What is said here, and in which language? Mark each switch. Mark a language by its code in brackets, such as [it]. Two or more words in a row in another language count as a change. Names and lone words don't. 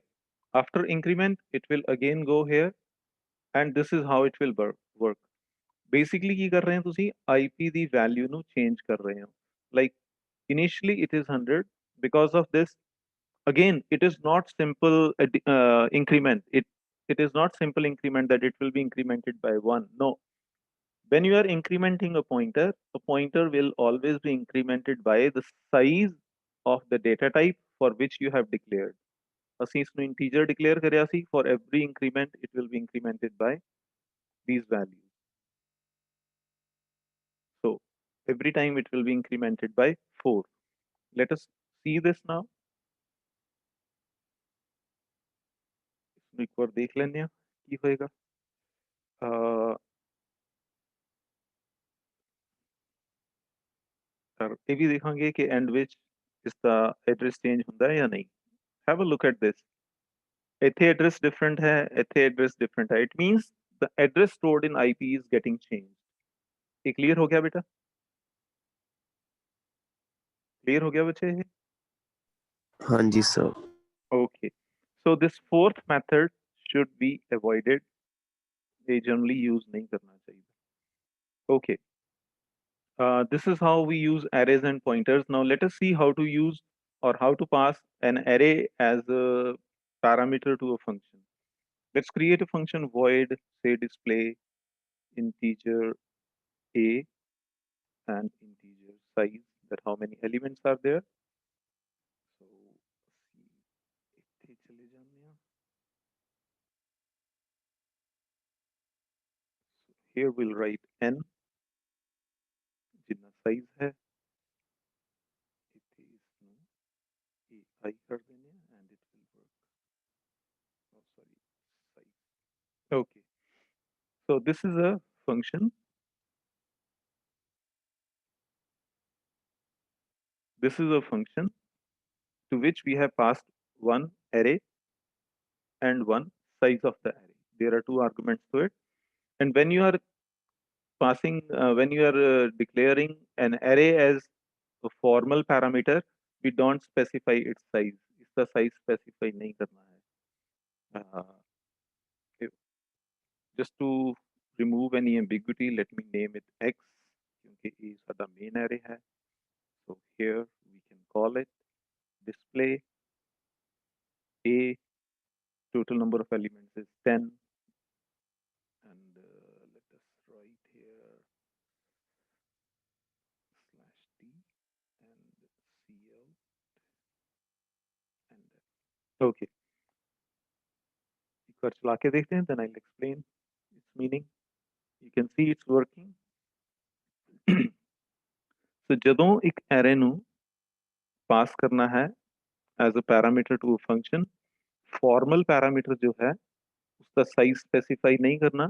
[en] After increment, it will again go here and this is how it will work. [pa] Basically ਕੀ ਕਰ ਰਹੇ ਹੋ ਤੁਸੀਂ? IP ਦੀ value ਨੂੰ change ਕਰ ਰਹੇ ਹੋ. [en] Like initially it is 100. Because of this, again, it is not simple increment. It is not simple increment that it will be incremented by 1. No. When you are incrementing a pointer will always be incremented by the size of the data type for which you have declared. [pa] ਅਸੀਂ ਇਸ ਨੂੰ integer declare ਕਰਿਆ ਸੀ. [en] For every increment, it will be incremented by these values. So every time it will be incremented by 4. Let us see this now. [pa] ਇੱਕ ਵਾਰ ਦੇਖ ਲੈਂਦੇ ਹਾਂ ਕੀ ਹੋਏਗਾ. ਇਹ ਵੀ ਦੇਖਾਂਗੇ ਕਿ ਐਂਡ ਵਿੱਚ ਇਸ ਦਾ ਐਡਰੈਸ ਚੇਂਜ ਹੁੰਦਾ ਹੈ ਜਾਂ ਨਹੀਂ. [en] Have a look at this. [pa] ਇੱਥੇ ਐਡਰੈਸ ਡਿਫਰੈਂਟ ਹੈ, ਇੱਥੇ ਐਡਰੈਸ ਡਿਫਰੈਂਟ ਹੈ. [en] It means the address stored in IP is getting changed. [pa] ਇਹ ਕਲੀਅਰ ਹੋ ਗਿਆ ਬੇਟਾ? ਕਲੀਅਰ ਹੋ ਗਿਆ ਬੱਚੇ ਇਹ? [hi] हाँ जी सर [en] Okay. So this fourth method should be avoided. They generally use [hi] नहीं करना चाहिए. [en] Okay. This is how we use arrays and pointers. Now let us see how to use or how to pass an array as a parameter to a function. Let's create a function void, say display integer a and integer size, that how many elements are there. [pa] So ਇੱਥੇ ਚਲੇ ਜਾਂਦੇ ਹਾਂ. [en] Here we'll write n, [pa] ਜਿੰਨਾ size ਹੈ. ਇੱਥੇ ਇਸਨੂੰ ai ਕਰ ਦਿੰਦੇ ਹਾਂ [en] and it will work. Oh, sorry, size. Okay. So this is a function. This is a function to which we have passed one array and one size of the array. There are two arguments to it. And when you are passing, when you are declaring an array as a formal parameter, we don't specify its size. [hi] इसका size specify नहीं करना है. [en] Just to remove any ambiguity, let me name it x, [hi] क्योंकि ये सादा main array है. [en] So here we can call it display a. Total number of elements is 10. And let us write here /t and cout and okay. [hi] एक बार चला के देखते हैं, [en] then I'll explain its meaning. You can see it's working. So [pa] ਜਦੋਂ ਇੱਕ array ਨੂੰ [hi] pass करना है [en] as a parameter to a function, formal parameter [hi] जो है उसका size specify नहीं करना.